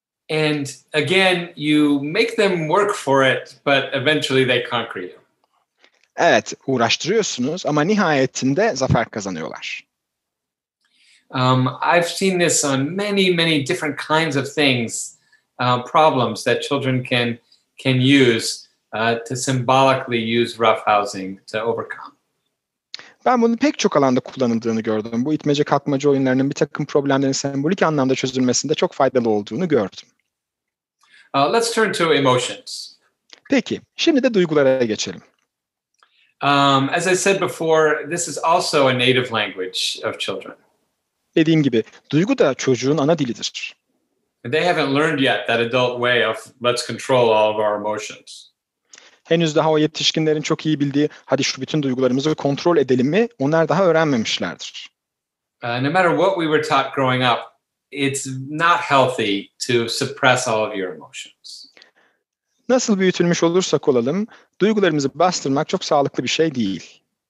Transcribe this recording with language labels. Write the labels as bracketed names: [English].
[English] And again, you make them work for it, but eventually they conquer you. [Turkish] Evet, uğraştırıyorsunuz ama nihayetinde zafer kazanıyorlar. [English] I've seen this on many different kinds of things, problems that children can use to symbolically use roughhousing to overcome. [Turkish] Ben bunu pek çok alanda kullanıldığını gördüm. Bu itmece kakmaca oyunlarının bir takım problemlerin sembolik anlamda çözülmesinde çok faydalı olduğunu gördüm. [English] Let's turn to emotions. [Turkish] Peki, şimdi de duygulara geçelim. [English] As I said before, this is also a native language of children. [Turkish] Dediğim gibi, duygu da çocuğun ana dilidir. [English] They haven't learned yet that adult way of let's control all of our emotions. [Turkish] Henüz daha o yetişkinlerin çok iyi bildiği, hadi şu bütün duygularımızı kontrol edelim mi, onlar daha öğrenmemişlerdir. [English] No matter what we were taught growing up, it's not healthy to suppress all of your emotions. [Turkish] Nasıl büyütülmüş olursak olalım, duygularımızı bastırmak çok sağlıklı bir şey değil.